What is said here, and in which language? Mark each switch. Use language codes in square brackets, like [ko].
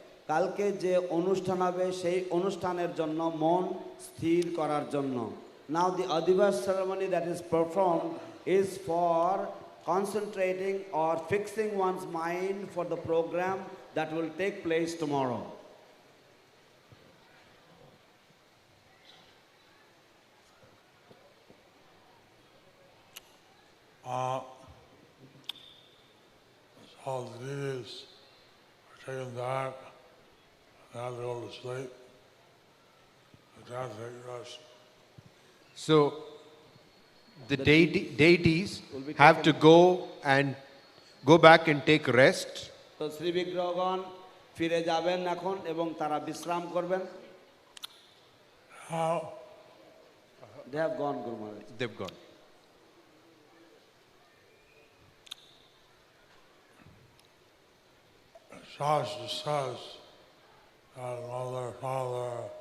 [bn] কালকে যে অনুষ্ঠান হবে সেই অনুষ্ঠানের জন্য মন স্থির করার জন্য। [en] Now the Adivas ceremony that is performed is for concentrating or fixing one's mind for the program that will take place tomorrow. So the devotees are taken back and have to go to sleep. They have to take rest. So the deities have to go back and take rest. [bn] তো শ্রী বিগ্রহগণ ফিরে যাবেন এখন এবং তারা বিশ্রাম করবেন। [en] How? They have gone, Guru Maharaj. They've gone. Shastra says that mother, father,